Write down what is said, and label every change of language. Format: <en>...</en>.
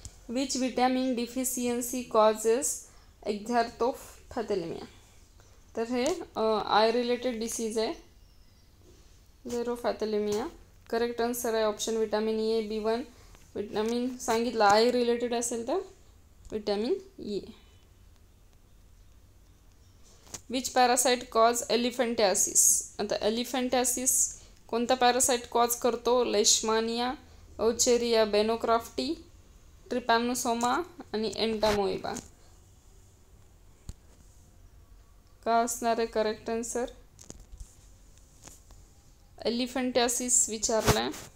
<en>Which vitamin deficiency causes xerophthalmia.</en> <mr>तर हे I related disease आहे, झेरोपॅथेलेमिया. करेक्ट आन्सर आहे option vitamin A, B1 vitamin सांगितलं, आय रिलेटेड असेल तर vitamin A.</mr> <en>Which parasite cause elephantiasis.</en> <mr>आता एलिफंटियासिस कोणता पॅरासाइट कॉज करतो, लेशमानिया, औचेरिया बेनोक्राफ्टी, ट्रिपॅनोसोमा आणि एंटामोइबा. काय असणार आहे करेक्ट आन्सर, एलिफंटियासिस विचारलाय.</mr>